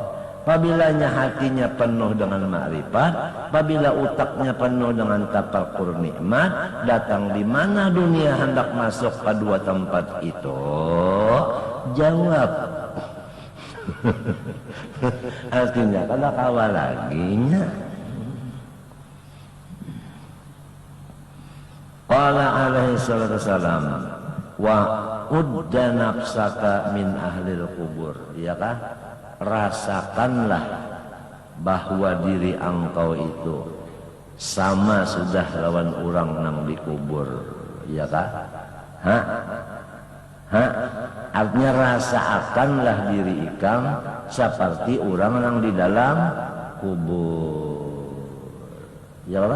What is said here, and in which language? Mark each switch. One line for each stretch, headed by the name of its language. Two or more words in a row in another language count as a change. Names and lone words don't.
Banjar: Pabilanya hatinya penuh dengan makrifat, apabila utaknya penuh dengan tafakkur nikmat, datang di mana dunia hendak masuk ke dua tempat itu? Jawab. Artinya kada kawa laginya.
Arabic: قال عليه الصلاة والسلام وعد نفسك من أهل القبور.
Banjar: Iya kah? rasakanlah bahwa diri engkau itu sama sudah lawan orang nang dikubur, iya kah? Artinya rasakanlah diri ikam seperti orang yang di dalam kubur,
Arabic: يا الله.